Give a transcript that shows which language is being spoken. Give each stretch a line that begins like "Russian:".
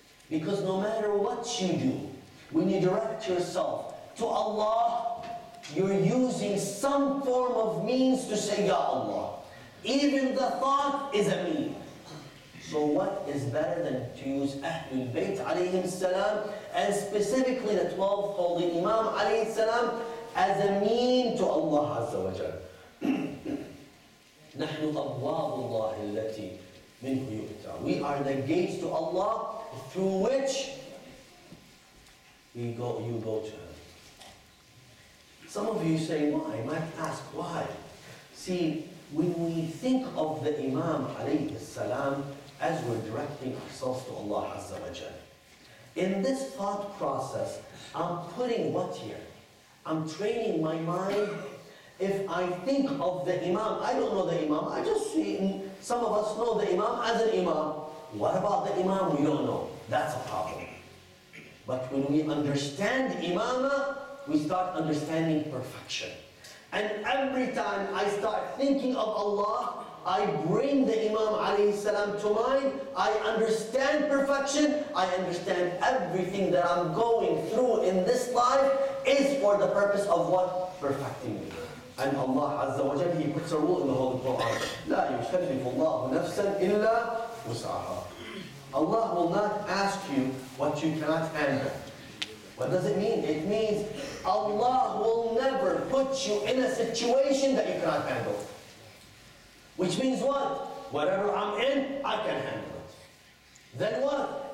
English: Because no matter what you do, when you direct yourself to Allah, you're using some form of means to say, Ya Allah. Even the thought is a mean. So what is better than to use Ahlul Bayt alayhim salam, and specifically the 12th holy Imam alayhi salam, as a mean to Allah Azza wa Jal.
Arabic: نحن أبواب الله التي منه يؤتى.
English: We are the gates to Allah through which you go to Him. Some of you say, why? You might ask, why? See, when we think of the Imam alayhi salam as we're directing ourselves to Allah Azza wa Jal, in this thought process, I'm putting what here? I'm training my mind. If I think of the Imam, I don't know the Imam, I just see, some of us know the Imam as an Imam. What about the Imam? We don't know. That's a problem. But when we understand Imamah, we start understanding perfection. And every time I start thinking of Allah, I bring the Imam alayhi salam to mind. I understand perfection. I understand everything that I'm going through in this life is for the purpose of what? Perfecting me. And Allah Azza wa Jalla, He puts a rule in the Holy Quran.
Arabic: لا يكلف الله نفسا إلا وسعها.
English: Allah will not ask you what you cannot handle. What does it mean? It means Allah will never put you in a situation that you cannot handle. Which means what? Whatever I'm in, I can handle it. Then what?